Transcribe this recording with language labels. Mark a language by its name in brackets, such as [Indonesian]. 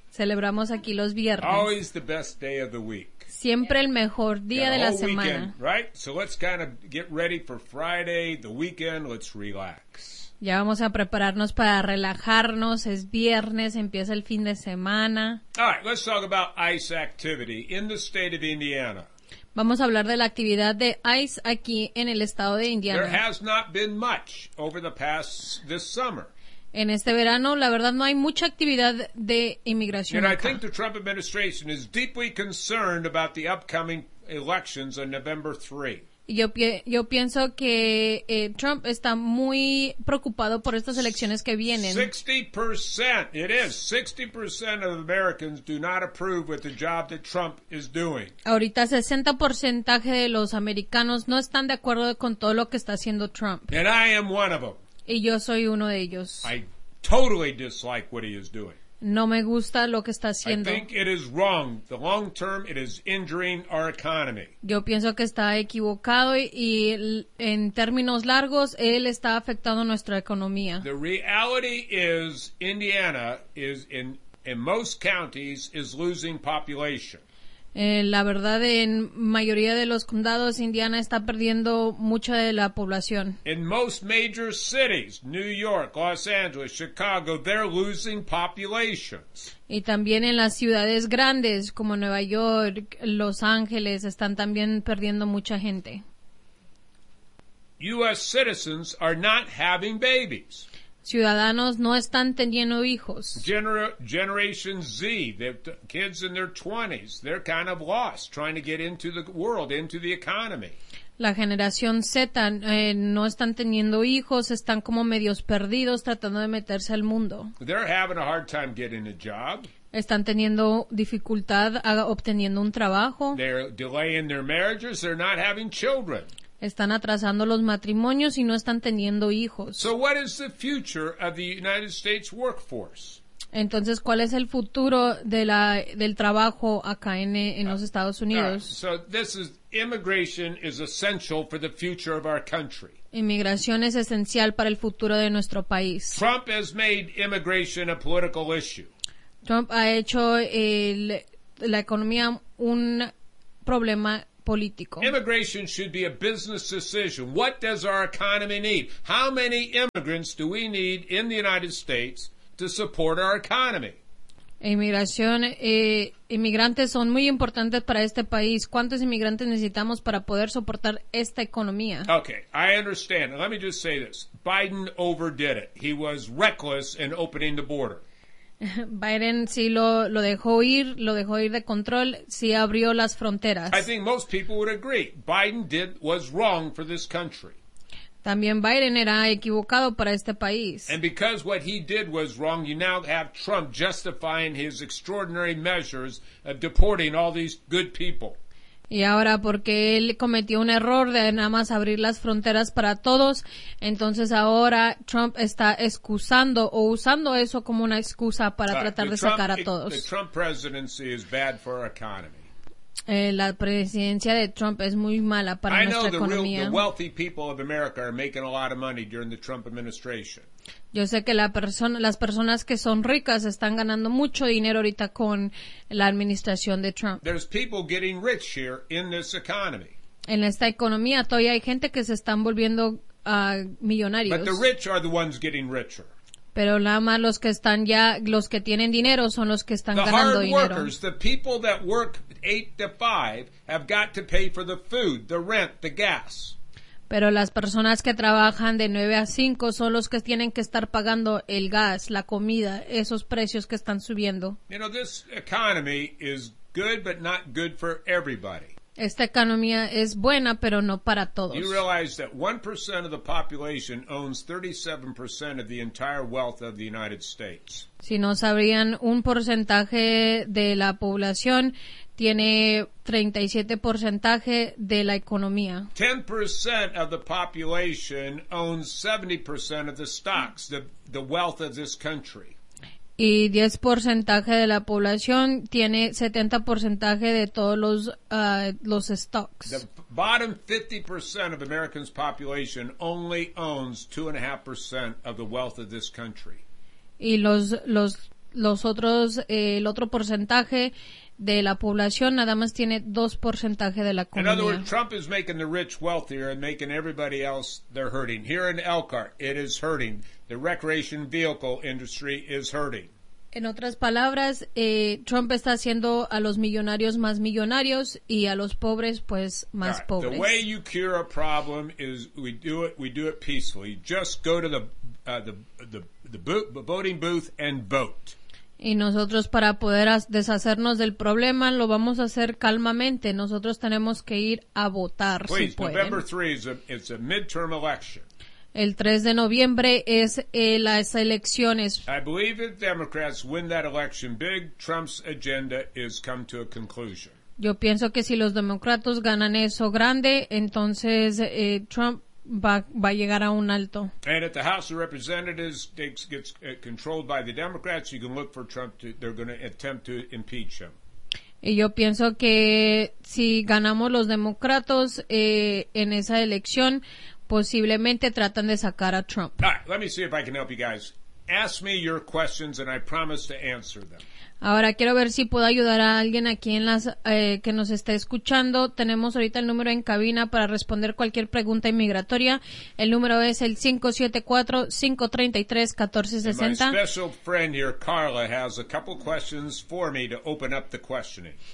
[Spanish] Celebramos aquí los viernes. [English] Always the best day of the week. [Spanish] Siempre el mejor día de la semana. [English] Weekend, right? So let's kind of get ready for Friday, the weekend, let's relax. [Spanish] Ya vamos a prepararnos para relajarnos, es viernes, empieza el fin de semana. [English] All right, let's talk about ice activity in the state of Indiana. [Spanish] Vamos a hablar de la actividad de ice aquí en el estado de Indiana. [English] There has not been much over the past this summer. [Spanish] En este verano, la verdad, no hay mucha actividad de inmigración. [English] And I think the Trump administration is deeply concerned about the upcoming elections on November 3. [Spanish] Yo pienso que Trump está muy preocupado por estas elecciones que vienen. [English] 60%, it is. 60% of Americans do not approve with the job that Trump is doing. [Spanish] Ahorita 60% de los americanos no están de acuerdo con todo lo que está haciendo Trump. [English] And I am one of them. [Spanish] Y yo soy uno de ellos. [English] I totally dislike what he is doing. [Spanish] No me gusta lo que está haciendo. [English] I think it is wrong. The long term, it is injuring our economy. [Spanish] Yo pienso que está equivocado y en términos largos, él está afectando nuestra economía. [English] The reality is Indiana is in most counties is losing population. [Spanish] La verdad, en mayoría de los condados, Indiana está perdiendo mucha de la población. [English] In most major cities, New York, Los Angeles, Chicago, they're losing populations. [Spanish] Y también en las ciudades grandes como Nueva York, Los Ángeles, están también perdiendo mucha gente. [English] U.S. citizens are not having babies. [Spanish] Ciudadanos no están teniendo hijos. [English] Generation Z, the kids in their 20s, they're kind of lost trying to get into the world, into the economy. [Spanish] La generación Z no están teniendo hijos, están como medios perdidos tratando de meterse al mundo. [English] They're having a hard time getting a job. [Spanish] Están teniendo dificultad obteniendo un trabajo. [English] They're delaying their marriages, they're not having children. [Spanish] Están atrasando los matrimonios y no están teniendo hijos. [English] So what is the future of the United States workforce? [Spanish] Entonces, ¿cuál es el futuro del trabajo acá en los Estados Unidos? [English] So this is, immigration is essential for the future of our country. [Spanish] Inmigración es esencial para el futuro de nuestro país. [English] Trump has made immigration a political issue. [Spanish] Trump ha hecho la economía un problema político. [English] Immigration should be a business decision. What does our economy need? How many immigrants do we need in the United States to support our economy? [Spanish] Inmigración, inmigrantes son muy importantes para este país. ¿Cuántos inmigrantes necesitamos para poder soportar esta economía? [English] Okay, I understand. Let me just say this. Biden overdid it. He was reckless in opening the border. [Spanish] Biden sí lo dejó ir de control, sí abrió las fronteras. [English] I think most people would agree. Biden did was wrong for this country. [Spanish] También Biden era equivocado para este país. [English] And because what he did was wrong, you now have Trump justifying his extraordinary measures of deporting all these good people. [Spanish] Y ahora porque él cometió un error de nada más abrir las fronteras para todos, entonces ahora Trump está excusando o usando eso como una excusa para tratar de sacar a todos. [English] The Trump presidency is bad for our economy. [Spanish] La presidencia de Trump es muy mala para nuestra economía. [English] The wealthy people of America are making a lot of money during the Trump administration. [Spanish] Yo sé que las personas que son ricas están ganando mucho dinero ahorita con la administración de Trump. [English] There's people getting rich here in this economy. [Spanish] En esta economía todavía hay gente que se están volviendo millonarios. [English] But the rich are the ones getting richer. [Spanish] Pero nada más los que están ya, los que tienen dinero son los que están [English] the [Spanish] ganando dinero. [English] The hard workers, the people that work 8 to 5 have got to pay for the food, the rent, the gas. [Spanish] Pero las personas que trabajan de 9 a 5 son los que tienen que estar pagando el gas, la comida, esos precios que están subiendo. [English] You know, this economy is good, but not good for everybody. [Spanish] Esta economía es buena, pero no para todos. [English] You realize that 1% of the population owns 37% of the entire wealth of the United States. [Spanish] Si no sabrían, un porcentaje de la población tiene 37% de la economía. [English] 10% of the population owns 70% of the stocks, the wealth of this country. [Spanish] Y 10% de la población tiene 70% de todos los stocks. [English] The bottom 50% of Americans' population only owns 2.5% of the wealth of this country. [Spanish] Y el otro porcentaje de la población nada más tiene 2% de la economía. [English] In other words, Trump is making the rich wealthier and making everybody else, they're hurting. Here in Elkhart, it is hurting. The recreation vehicle industry is hurting. [Spanish] En otras palabras, Trump está haciendo a los millonarios más millonarios y a los pobres, pues, más [English] right. [Spanish] pobres. [English] The way you cure a problem is we do it peacefully. Just go to the voting booth and vote. [Spanish] Y nosotros, para poder deshacernos del problema, lo vamos a hacer calmamente. Nosotros tenemos que ir a votar. [English] Please, [Spanish] si pueden. [English] November 3 is a midterm election. [Spanish] El 3 de noviembre es las elecciones. [English] I believe if Democrats win that election big, Trump's agenda is come to a conclusion. [Spanish] Yo pienso que si los demócratas ganan eso grande, entonces Trump va a llegar a un alto. [English] And if the House of Representatives gets controlled by the Democrats, you can look for Trump to, they're going to attempt to impeach him. [Spanish] Y yo pienso que si ganamos los demócratas en esa elección, posiblemente tratan de sacar a Trump. [English] All right, let me see if I can help you guys. Ask me your questions and I promise to answer them. [Spanish] Ahora quiero ver si puedo ayudar a alguien aquí en las que nos esté escuchando. Tenemos ahorita el número en cabina para responder cualquier pregunta inmigratoria. El número es el 574-533-1460. [English] My special friend here, Carla, has a couple questions for me to open up the questioning.